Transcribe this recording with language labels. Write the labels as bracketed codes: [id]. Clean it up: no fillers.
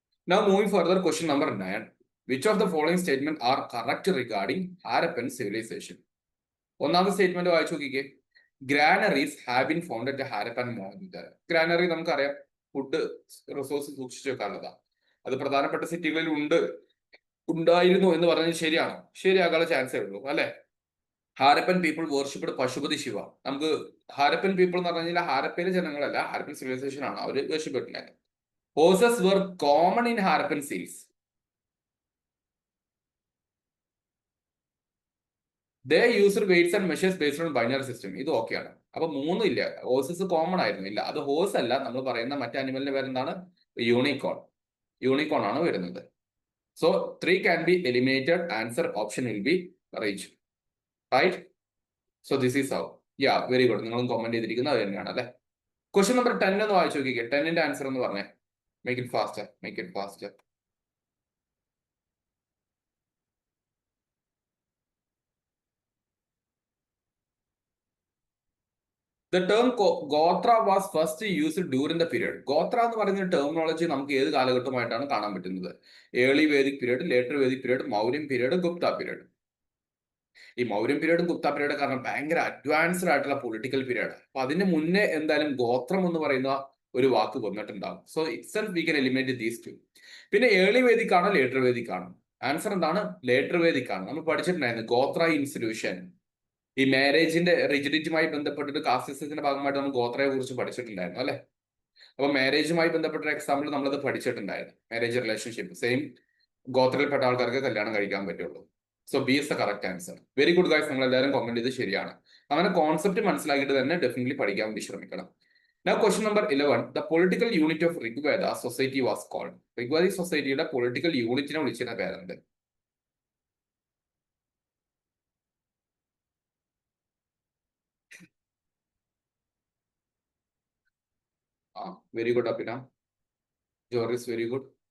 [en] Now moving further, question number 9. Which of the following statements are correct regarding Harappan civilization? [ml] ഒന്നാമത്തെ statement വായിച്ചു നോക്കിക്കേ. [en] Granaries have been found at Harappan Mohenjodaro. [ml] Granary നമുക്കറിയാം, food resource സൂക്ഷിച്ചു വെക്കാനുള്ളതാ. അത് പ്രധാനപ്പെട്ട സിറ്റികളിൽ ഉണ്ടായിരുന്നു എന്ന് പറഞ്ഞത് ശരിയാണോ? ശരിയാകാനുള്ള ചാൻസേ ഉള്ളൂ അല്ലെ. [en] Harappan people worshipped Pashupati Shiva. [ml] നമുക്ക് ഹാരപ്പൻ പീപ്പിൾ എന്ന് പറഞ്ഞു കഴിഞ്ഞാൽ ഹാരപ്പയിലെ ജനങ്ങളല്ല, ഹാരപ്പൻ സിവിലൈസേഷൻ ആണ് അവർ വർഷിപ്പെട്ടിട്ടുണ്ടായത്. [en] Horses were common in Harappan cities. They used weights and measures based on binary system. [ml] ഇത് ഓക്കെയാണ്. അപ്പൊ മൂന്നും ഇല്ല. [en] horses common [ml] ആയിരുന്നു. ഇല്ല, അത് ഹോഴ്സ് അല്ല. നമ്മൾ പറയുന്ന മറ്റേ അനിമലിന്റെ പേരെന്താണ്? യൂണിക്കോൺ. യൂണിക്കോൺ ആണ് വരുന്നത്. [en] So 3 can be eliminated. Answer option will be reach. Right? So this is how. Yeah, very good. [ml] നിങ്ങളും കമന്റ് ചെയ്തിരിക്കുന്നത് അത് തന്നെയാണ് അല്ലെ. ക്വസ്റ്റ്യൻ നമ്പർ 10 ഒന്ന് വായിച്ചു നോക്കിക്കേ. 10ന്റെ ആൻസർ എന്ന് പറഞ്ഞേ. [en] Make it faster. Make it faster. The term Gotra was first used during the period. [ml] Gotra എന്ന് പറയുന്ന ടെർമിനോളജി നമുക്ക് ഏത് കാലഘട്ടമായിട്ടാണ് കാണാൻ പറ്റുന്നത്? [en] Early Vedic period, later Vedic period, Mauryan period, Gupta period. [ml] ഈ മൗര്യൻ പീരീഡും ഗുപ്ത പീരീഡ് കാരണം ഭയങ്കര അഡ്വാൻസ്ഡ് ആയിട്ടുള്ള പൊളിറ്റിക്കൽ പീരീഡ്. അപ്പൊ അതിന് മുന്നേ എന്തായാലും ഗോത്രം എന്ന് പറയുന്ന ഒരു വാക്ക് വന്നിട്ടുണ്ടാകും. [en] So itself we can eliminate these two. [ml] പിന്നെ ഏർലി വേദിക് ആണോ ലേറ്റർ വേദിക് ആണോ? ആൻസർ എന്താണ്? ലേറ്റർ വേദിക് ആണ്. നമ്മൾ പഠിച്ചിട്ടുണ്ടായിരുന്നു ഗോത്ര ഇൻസ്റ്റിറ്റ്യൂഷൻ. ഈ മാരേജിന്റെ റിജിഡിറ്റുമായി ബന്ധപ്പെട്ടിട്ട് കാസ്റ്റ് സിസ്റ്റത്തിന്റെ ഭാഗമായിട്ട് നമ്മൾ ഗോത്രയെ കുറിച്ച് പഠിച്ചിട്ടുണ്ടായിരുന്നു അല്ലെ. അപ്പൊ മാരേജുമായി ബന്ധപ്പെട്ട എക്സാമ്പിൾ നമ്മളത് പഠിച്ചിട്ടുണ്ടായിരുന്നു. മാരേജ് റിലേഷൻഷിപ്പ് സെയിം ഗോത്രയിൽപ്പെട്ട ആൾക്കാർക്ക് കല്യാണം കഴിക്കാൻ പറ്റുള്ളൂ. [en] So B is the correct answer. Very good guys, [ml] നിങ്ങൾ എല്ലാവരും കമന്റ് ചെയ്ത് ശരിയാണ്. അങ്ങനെ കോൺസെപ്റ്റ് മനസ്സിലാക്കിയിട്ട് തന്നെ ഡെഫിനറ്റ്ലി പഠിക്കാൻ വേണ്ടി ശ്രമിക്കണം. [en] Now question number 11. The political unit of Rigveda society was called. [ml] Rigveda സൊസൈറ്റിയുടെ പൊളിറ്റിക്കൽ യൂണിറ്റിനെ വിളിച്ചിരുന്ന പേരുണ്ട്. [en] Very good അപ്പിന. ജോറിസ് very good.